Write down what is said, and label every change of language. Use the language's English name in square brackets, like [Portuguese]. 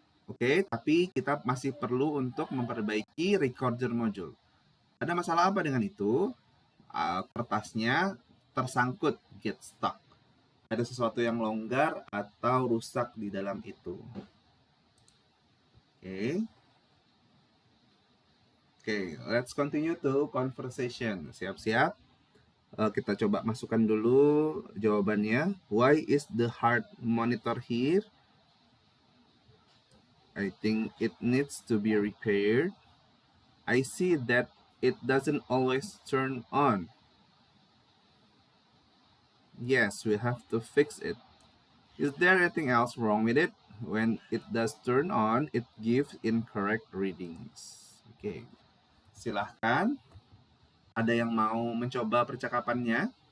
[Indonesian] Oke, tapi kita masih perlu untuk memperbaiki recorder module. Ada masalah apa dengan itu? Kertasnya tersangkut, [English] get stuck. [Indonesian] Ada sesuatu yang longgar atau rusak di dalam itu. Oke. [English] Okay, let's continue to conversation. [Indonesian] Siap-siap. Kita coba masukkan dulu jawabannya. [English] Why is the heart monitor here? I think it needs to be repaired. I see that it doesn't always turn on. Yes, we have to fix it. Is there anything else wrong with it? When it does turn on, it gives incorrect readings. [Indonesian] Oke, silahkan. Ada yang mau mencoba percakapannya?